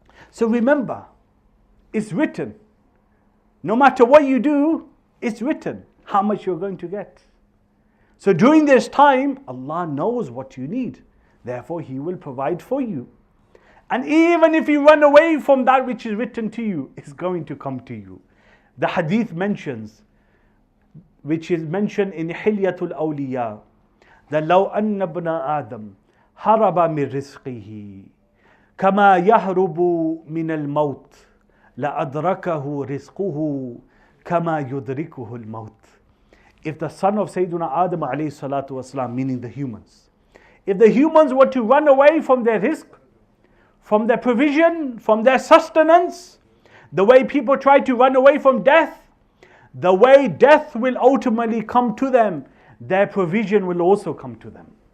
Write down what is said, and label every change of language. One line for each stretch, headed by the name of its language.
English: So remember, it's written. No matter what you do, it's written how much you're going to get. So during this time, Allah knows what you need. Therefore, He will provide for you. And even if you run away from that which is written to you, it's going to come to you. The hadith mentions, which is mentioned in Hilyatul Awliya, that
Arabic: لو أن ابن آدم هرب من رزقه كما يهرب من الموت لأدركه رزقه كما يدركه الموت.
English: If the son of Sayyidina Adam alayhi salatu wasalam, meaning the humans, if the humans were to run away from their rizq, from their provision, from their sustenance, the way people try to run away from death, the way death will ultimately come to them, their provision will also come to them.